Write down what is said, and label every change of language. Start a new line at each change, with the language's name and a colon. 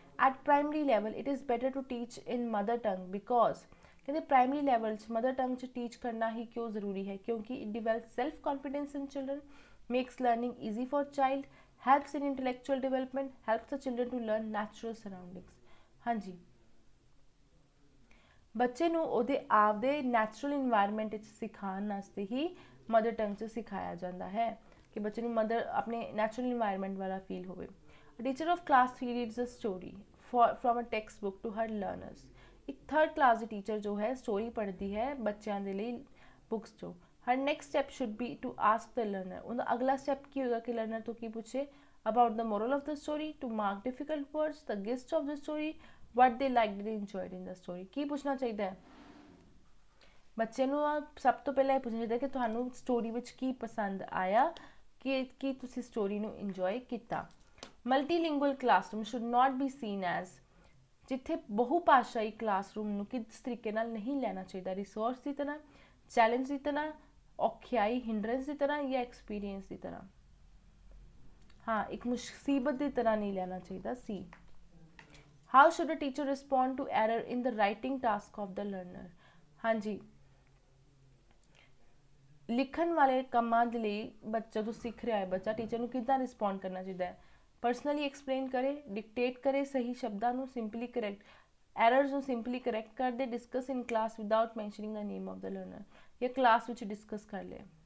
English: at primary level it is better to teach in mother tongue because,
Hindi: कहते primary level mother tongue teach करना ही क्यों ज़रूरी है?
English: क्योंकि it develop self confidence in children, makes learning easy for child, helps in intellectual development, helps the children to learn natural surroundings.
Punjabi: हाँ जी, ਬੱਚੇ ਨੂੰ ਉਹਦੇ ਆਪਦੇ ਨੈਚੁਰਲ ਇਨਵਾਇਰਮੈਂਟ ਵਿੱਚ ਸਿਖਾਉਣ ਵਾਸਤੇ ਹੀ ਮਦਰ ਟੰਗ 'ਚ ਸਿਖਾਇਆ ਜਾਂਦਾ ਹੈ ਕਿ ਬੱਚੇ ਨੂੰ ਮਦਰ ਆਪਣੇ ਨੈਚੁਰਲ ਇਨਵਾਇਰਮੈਂਟ ਵਾਲਾ ਫੀਲ ਹੋਵੇ।
English: Teacher of class 3 reads a story from a text book to her learners.
Punjabi: ਇੱਕ ਥਰਡ ਕਲਾਸ ਦੀ ਟੀਚਰ ਜੋ ਹੈ ਸਟੋਰੀ ਪੜ੍ਹਦੀ ਹੈ ਬੱਚਿਆਂ ਦੇ ਲਈ ਬੁੱਕਸ 'ਚੋਂ।
English: Her next step should be to ask the learner.
Punjabi: ਉਹਦਾ ਅਗਲਾ ਸਟੈਪ ਕੀ ਹੋਏਗਾ ਕਿ ਲਰਨਰ ਤੋਂ ਕੀ ਪੁੱਛੇ
English: About the moral of the story, to mark difficult words, the gist of the story, what they liked and enjoyed in the story।
Punjabi: ਕੀ ਪੁੱਛਣਾ ਚਾਹੀਦਾ ਹੈ ਬੱਚੇ ਨੂੰ? ਸਭ ਤੋਂ ਪਹਿਲਾਂ ਇਹ ਪੁੱਛਣਾ ਚਾਹੀਦਾ ਕਿ ਤੁਹਾਨੂੰ ਸਟੋਰੀ ਵਿੱਚ ਕੀ ਪਸੰਦ ਆਇਆ, ਕਿ ਤੁਸੀਂ ਸਟੋਰੀ ਨੂੰ ਇੰਜੋਏ ਕੀਤਾ।
English: multilingual classroom should not be seen as,
Punjabi: ਜਿੱਥੇ ਬਹੁ ਭਾਸ਼ਾਈ ਕਲਾਸਰੂਮ ਨੂੰ ਕਿਸ ਤਰੀਕੇ ਨਾਲ ਨਹੀਂ ਲੈਣਾ ਚਾਹੀਦਾ, ਰਿਸੋਰਸ ਦੀ ਤਰ੍ਹਾਂ, ਚੈਲੰਜ ਦੀ ਤਰ੍ਹਾਂ, ਔਖਿਆਈ ਹਿੰਡਰੈਂਸ ਦੀ ਤਰ੍ਹਾਂ ਜਾਂ ਐਕਸਪੀਰੀਅੰਸ ਦੀ ਤਰ੍ਹਾਂ। ਹਾਂ, ਇੱਕ ਮੁਸੀਬਤ ਦੀ ਤਰ੍ਹਾਂ ਨਹੀਂ ਲੈਣਾ ਚਾਹੀਦਾ ਸੀ।
English: How should a teacher respond to error in the writing task of the learner?
Punjabi: हाँ जी, ਲਿਖਣ ਵਾਲੇ ਕੰਮਾਂ ਦੇ ਲਈ ਬੱਚਾ ਜੋ ਸਿੱਖ ਰਿਹਾ ਹੈ ਬੱਚਾ ਟੀਚਰ ਨੂੰ ਕਿੱਦਾਂ ਰਿਸਪੌਂਡ ਕਰਨਾ ਚਾਹੀਦਾ ਹੈ? ਪਰਸਨਲੀ ਐਕਸਪਲੇਨ ਕਰੇ, ਡਿਕਟੇਟ ਕਰੇ ਸਹੀ ਸ਼ਬਦਾਂ ਨੂੰ, ਸਿੰਪਲੀ ਕਰੈਕਟ ਐਰਰਸ ਨੂੰ ਸਿੰਪਲੀ ਕਰੈਕਟ ਕਰ ਦੇ,
English: discuss in class without mentioning the name of the learner,
Punjabi: ਜਾਂ ਕਲਾਸ ਵਿੱਚ ਡਿਸਕਸ ਕਰ ਲਿਆ।